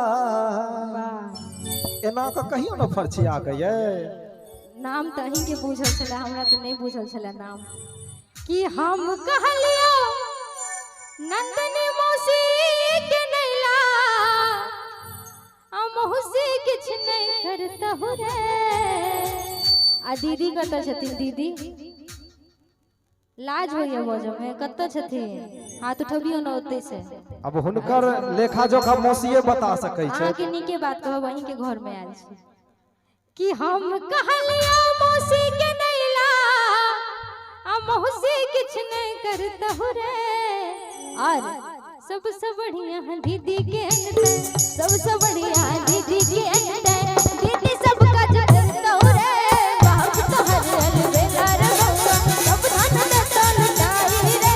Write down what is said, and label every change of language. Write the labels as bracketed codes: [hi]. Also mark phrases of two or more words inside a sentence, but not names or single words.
[mai] एना तो कहियो न फरछिया के ये नाम तो अहीं के बुझल छले, हमरा तो नहीं बुझल छले नाम। कि हम कहलियो नंदिनी मौसी के नैला, आ मौसी किछ नहीं करता हो रे। आ दीदी कत छथिन? दीदी लाज होइए बजो में, कत छथिन? हाथ उठबियो न ओते से। अब हुनकर लेखा जोखा मौसीए बता सकै छै। अहाँ के नीके बात कहब, अहीं के घर में आयल छी। कि हम कहलियो मौसी के नैला, आ मौसी किछ नहीं करता हो रे। और सबसे बढ़िया दीदी के अंदर, सबसे बढ़िया दीदी के अंदर, दीदी सबका जगत हो रे। बाप तो हरल बेला रे बउआ, सब धन देतो लुटाई रे।